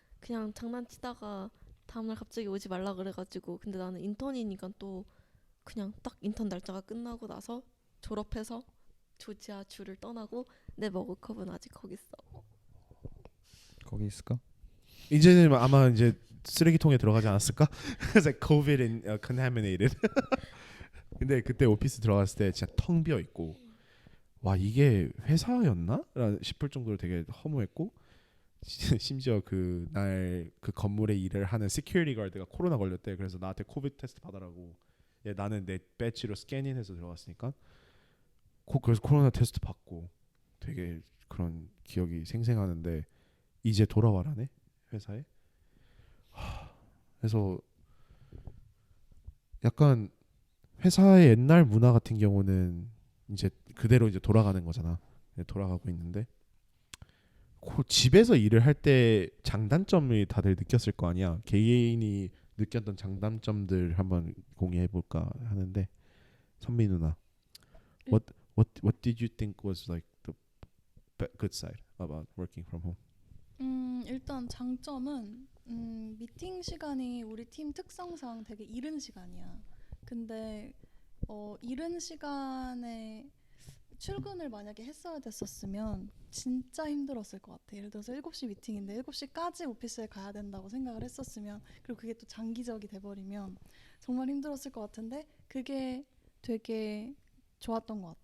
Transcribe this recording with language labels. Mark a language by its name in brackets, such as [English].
[Korean] 그냥 장난치다가 다음날 갑자기 오지 말라 그래가지고. 근데 나는 인턴이니까 또 그냥 딱 인턴 날짜가 끝나고 나서 졸업해서 조지아 주를 떠나고 내 머그컵은 아직 거기 있어. 거기 있을까? 이제는 아마 이제 쓰레기통에 들어가지 않았을까? [English] It's like COVID and contaminated. [Korean] 근데 그때 오피스 들어갔을 때 진짜 텅 비어 있고 와 이게 회사였나? 싶을 정도로 되게 허무했고 심지어 그 날 그 건물에 일을 하는 시큐리티 가드가 코로나 걸렸대. 그래서 나한테 코비드 테스트 받으라고. 나는 내 배지로 스캐닝해서 들어갔으니까 그래서 코로나 테스트 받고 되게 그런 기억이 생생하는데 이제 돌아와라네 회사에. 그래서 약간 회사의 옛날 문화 같은 경우는 이제 그대로 이제 돌아가는 거잖아. 돌아가고 있는데 집에서 일을 할 때 장단점을 다들 느꼈을 거 아니야. 개인이 느꼈던 장단점들 한번 공유해 볼까 하는데 선미 누나, [English] what did you think was like the good side about working from home? [Korean] 일단 장점은 미팅 시간이 우리 팀 특성상 되게 이른 시간이야. 근데 이른 시간에 출근을 만약에 했어야 됐었으면 진짜 힘들었을 것 같아. 예를 들어서 7시 미팅인데 7시까지 오피스에 가야 된다고 생각을 했었으면, 그리고 그게 또 장기적이 돼버리면 정말 힘들었을 것 같은데 그게 되게 좋았던 것 같아.